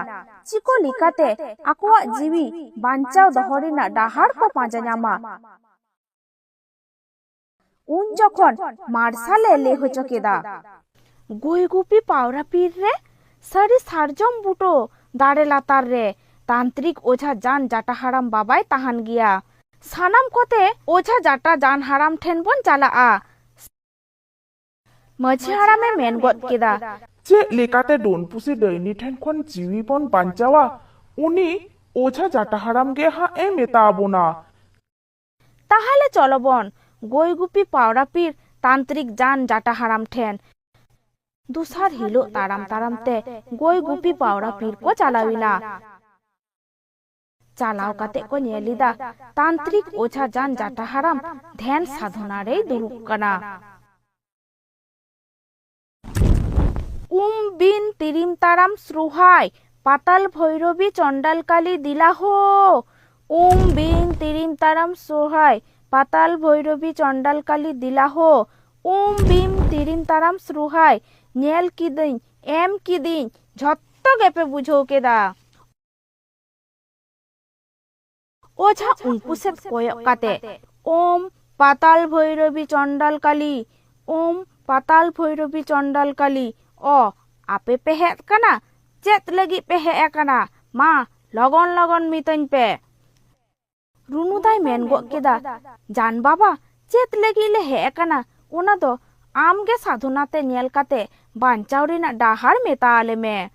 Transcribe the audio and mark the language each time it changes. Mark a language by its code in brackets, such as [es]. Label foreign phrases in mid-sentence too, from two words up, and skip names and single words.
[sat] ᱪᱤᱠᱟᱹ ᱞᱮᱠᱟᱛᱮ ᱟᱠᱚᱣᱟᱜ ᱡᱤᱣᱤ ᱵᱟᱧᱪᱟᱣ ᱫᱚᱦᱚ ᱨᱮᱱᱟᱜ ᱰᱟᱦᱟᱨ ᱠᱚ ᱯᱟᱸᱡᱟ ᱧᱟᱢᱟ। ᱩᱱ ᱡᱚᱠᱷᱚᱱ ᱢᱟᱨᱥᱟᱞᱮ ᱞᱟᱹᱭ ᱦᱚᱪᱚ ᱠᱮᱫᱟ, ᱜᱚᱭ ᱜᱩᱯᱤ ᱯᱟᱣᱨᱟ ᱯᱤᱨ ᱨᱮ ᱥᱟᱹᱨᱤ ᱥᱟᱨᱡᱚᱢ ᱵᱩᱴᱟᱹ ᱫᱟᱨᱮ ᱞᱟᱛᱟᱨ ᱨᱮ ᱛᱟন্ত্রিক ওঝা জান জাটা হারাম বাবাই তাহান গিয়া। সানাম কোতে ওঝা জাটা জান হারাম ঠেন বন চালা'a। মাঝি হারামে মেন গদ কেদা, ᱪᱮᱫ ᱞᱮᱠᱟᱛᱮ ᱰᱚᱱ ᱯᱩᱥᱤ ᱰᱟᱹᱭᱱᱤ ᱴᱷᱮᱱ ᱠᱷᱚᱱ ᱡᱤᱣᱤ ᱵᱚᱱ ᱵᱟᱧᱪᱟᱣᱟ? ᱩᱱᱤ ওঝা জাটা হারাম ᱜᱮ ᱦᱟᱸᱜ ᱮ ᱢᱮᱛᱟ ᱟᱵᱚᱱᱟ। তাহলে চলো বন গই গুপি পাওরা পীর তান্ত্রিক জান জাটা হারাম ঠেন। দুসার হিলো তারাম তারামতে গই গুপি পাওরা পীর কো চালাওইনা। চালাও কাতে কো ᱧᱮᱞᱤᱫᱟ তান্ত্রিক ওঝা জান জাটা হারাম ধ্যান সাধনা রে দুরুব কানা। বিন তিরিম তারাম শ্রুহাই পাতাল ভৈরবী চণ্ডালকালী দিলাহো। বিন তিরিম তারাম শ্রুহাই পাতাল ভৈরবী চণ্ডালকালী দিলাহো। বিম তিরিম তারাম শ্রুহাই ᱧᱮᱞ ᱠᱤᱫᱟᱹᱧ ᱮᱢ ᱠᱤᱫᱤᱧ ᱡᱷᱚᱛᱚ ᱜᱮᱯᱮ ᱵᱩᱡᱷᱟᱹᱣ ᱠᱮᱫᱟ। ওঝা উনকু সেদ কয়ᱚᱜ ᱠᱟᱛᱮ ওম পাতাল ভৈরবী চণ্ডালকালী, ওম পাতাল ভৈরবী চণ্ডালকালী। ᱚ ᱟᱯᱮ ᱯᱮ ᱦᱮᱡ ᱠᱟᱱᱟ? ᱪᱮᱫ ᱞᱟᱹᱜᱤᱫ ᱯᱮ ᱦᱮᱡ ᱟᱠᱟᱱᱟ? ᱢᱟ ᱞᱚᱜᱚᱱ ᱞᱚᱜᱚᱱ ᱢᱤᱛᱟᱹᱧ ᱯᱮ। ᱨᱩᱱᱩᱫᱟᱭ ᱢᱮᱱ ᱜᱚᱫ ᱠᱮᱫᱟ, ᱡᱟᱱ ᱵᱟᱵᱟ ᱪᱮᱫ ᱞᱟᱹᱜᱤᱫ ᱞᱮ ᱦᱮᱡ ᱟᱠᱟᱱᱟ ᱚᱱᱟ ᱫᱚ ᱟᱢᱜᱮ ᱥᱟধনাᱛᱮ ᱧᱮᱞ ᱠᱟᱛᱮ ᱵᱟᱧᱪᱟᱣ ᱨᱮᱱᱟᱜ ᱰᱟᱦᱟᱨ ᱢᱮᱛᱟ ᱟᱞᱮ ᱢᱮ।